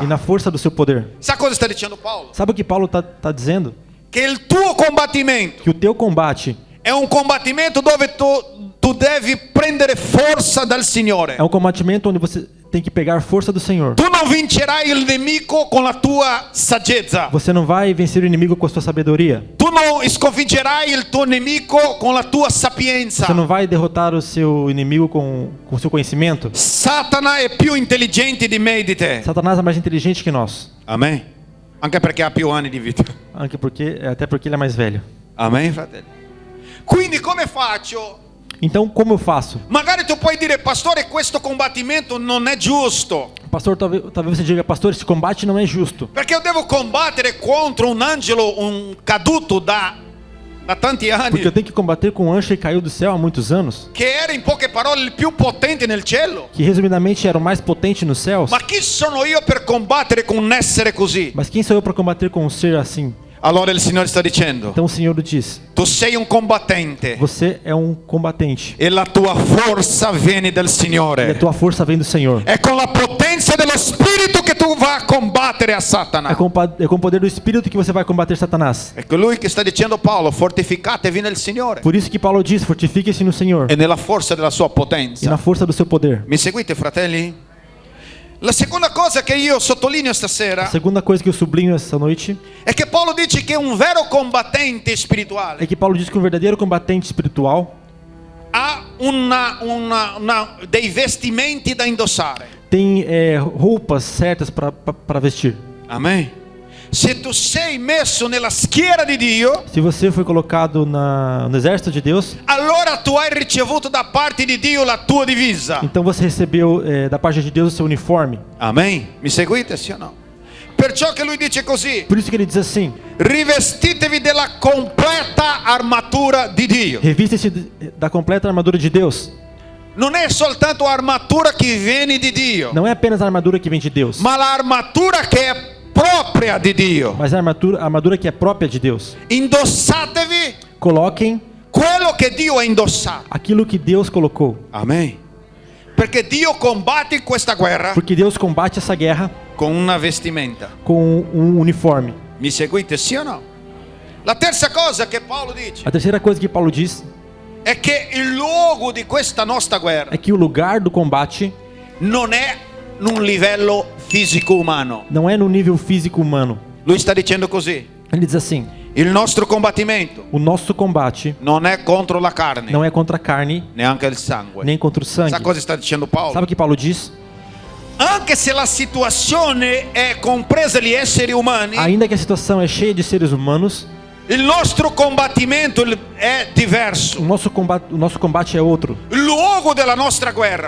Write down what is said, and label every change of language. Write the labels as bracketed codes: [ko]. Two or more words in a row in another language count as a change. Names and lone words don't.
[pt] e na força do seu poder. [it] Sa cosa sta dicendo Paolo? [pt] Sabe o que Paulo está dizendo? [it] Che il tuo combattimento [pt] Que o teu combate [it] è un combattimento dove tu tu devi prendere forza dal Signore. [pt] É um combatimento onde você tem que pegar força do Senhor. [it] Tu non vincerai il nemico con la tua saggezza. [pt] Você não vai vencer o inimigo com a sua sabedoria. [it] Tu non sconfiggerai il tuo nemico con la tua sapienza. [pt] Você não vai derrotar o seu inimigo com o seu conhecimento. [it] Satana è più intelligente di me e di te. [pt] Satanás é mais inteligente que nós. [it] Amen. Anche perché ha più anni di vita. [pt] Até porque ele é mais velho. [it] Amen, fratelli. Quindi come faccio? [pt] Então, como eu faço? [it] Magari tu puoi dire, pastore, questo combattimento non è giusto. [pt] Pastor, talvez você diga, pastor, esse combate não é justo. [it] Perché io devo combattere contro un angelo, un caduto da tanti anni. [pt] Porque eu tenho que combater com um anjo que caiu do céu há muitos anos. [it] Che era in poche parole il più potente nel cielo. [pt] Que resumidamente era o mais potente nos céus. [it] Ma chi sono io per combattere con un essere così? [pt] Mas quem sou eu para combater com um ser assim? [it] Allora il Signore sta dicendo, [pt] Então o Senhor diz: [it] tu sei un combattente [pt] você é um combatente. [it] e la tua forza viene dal [pt] E a [it] Signore. [pt] tua força vem do Senhor. [it] È con la potenza dello Spirito che tu vai a combattere a Satana. [pt] É com o poder do Espírito que você vai combater Satanás. [it] È colui che sta dicendo Paolo, fortificatevi nel Signore [pt] Por isso que Paulo diz: fortifique-se no Senhor [it] e nella forza della sua [pt] e [it] potenza. [pt] na força do seu poder. [it] Mi seguite, fratelli? La seconda cosa che io sottolineo [pt] A [it] stasera [pt] segunda coisa que eu sublinho essa noite [it] è che Paolo dice che un vero combattente spirituale [pt] é que Paulo diz que um verdadeiro combatente espiritual [it] ha dei vestimenti da indossare. [pt] tem roupas certas para vestir. [it] Amen. Se tu sei messo nella schiera di Dio, [pt] Se você foi colocado no exército de Deus, [it] allora tu hai ricevuto da parte di Dio la tua divisa. [pt] então você recebeu da parte de Deus o seu uniforme. [it] Amen. Mi seguite, sì o no? Perciò che lui dice così: [pt] Por isso que ele diz assim: [it] rivestitevi della completa armatura di Dio. [pt] revista-se da completa armadura de Deus. [it] Non è soltanto armatura che viene di Dio, [pt] Não é apenas a armadura que vem de Deus, [it] ma l'armatura che è propria di Dio. [pt] mas a armadura que é própria de Deus. [it] Indossatevi [pt] Coloquem [it] quello che Dio ha indossato. [pt] aquilo que Deus colocou, [it] Amen. Perché Dio combatte questa guerra [pt] porque Deus combate essa guerra [it] con una vestimenta. [pt] com um uniforme. [it] Mi seguite, sì o no? La terza cosa che Paolo dice [pt] A terceira coisa que Paulo diz [it] è che il luogo di questa nostra guerra [pt] é que o lugar do combate [it] non è in un livello fisico umano. [pt] não é no nível físico humano. [it] Lui sta dicendo così: [pt] Ele diz assim: [it] il nostro combattimento [pt] o nosso combate [it] non è contro la carne, [pt] não é contra a carne, [it] neanche il sangue. [pt] nem contra o sangue. [it] Sa cosa sta dicendo Paolo? [pt] Sabe o que Paulo diz? [it] Anche se la situazione è compresa gli esseri umani, [pt] Ainda que a situação é cheia de seres humanos, [it] il nostro combattimento è diverso. [pt] o nosso combate é outro. [it] Il luogo della nostra guerra